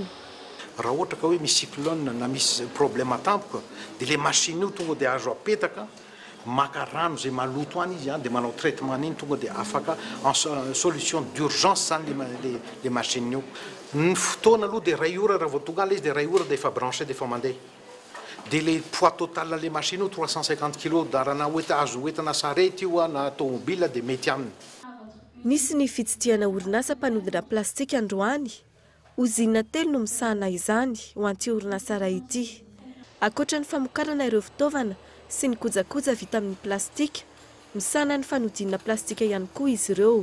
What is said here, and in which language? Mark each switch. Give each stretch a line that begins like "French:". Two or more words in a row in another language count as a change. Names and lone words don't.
Malagasy: Raha ohatra ka hoe misy cyclone na misy problème tampoka dia le machine io tonga dia azo apetaka maka rano zay maloto any izy dia manao traitement iny tonga dia afaka
French: en solution d'urgence
Malagasy: zany le machine io. Ny fotoana aloha dia 2 ora raha vao tonga ala izy dia 2 ora dia efa branché dia efa mandeha. Dia
French: le poids total
Malagasy: le machine io 350 kg da raha na azo hoentina sarety io na tomobile dia mety aminy. Misy ny fitsidihana orinasa mpanodina plastika androany. Uzina 3 no misahana izany ho an'ity orinasa iray ity. Ankoatra ny famokarana ireo fitaovana sy ny kojakoja vita amin'ny plastika, misahana ny fanodinana plastika ihany koa izy ireo.